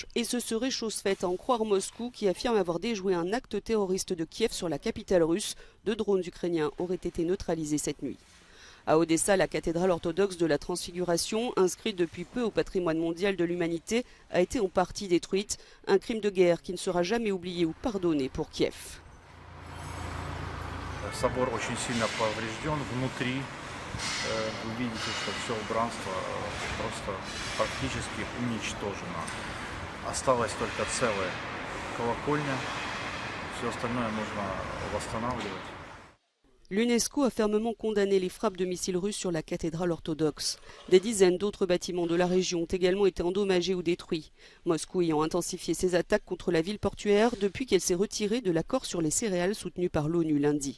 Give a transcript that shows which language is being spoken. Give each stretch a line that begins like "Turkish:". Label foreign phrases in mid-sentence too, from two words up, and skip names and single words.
French: Et ce serait chose faite à en croire Moscou qui affirme avoir déjoué un acte terroriste de Kiev sur la capitale russe. 2 drones ukrainiens auraient été neutralisés cette nuit. À Odessa, la cathédrale orthodoxe de la Transfiguration, inscrite depuis peu au patrimoine mondial de l'humanité, a été en partie détruite. Un crime de guerre qui ne sera jamais oublié ou pardonné pour Kiev.
Russian: Вы видите, что все убранство просто практически уничтожено. Осталась только целая колокольня, все остальное нужно восстанавливать.
French: L'UNESCO a fermement condamné les frappes de missiles russes sur la cathédrale orthodoxe. Des dizaines d'autres bâtiments de la région ont également été endommagés ou détruits. Moscou ayant intensifié ses attaques contre la ville portuaire depuis qu'elle s'est retirée de l'accord sur les céréales soutenu par l'ONU lundi.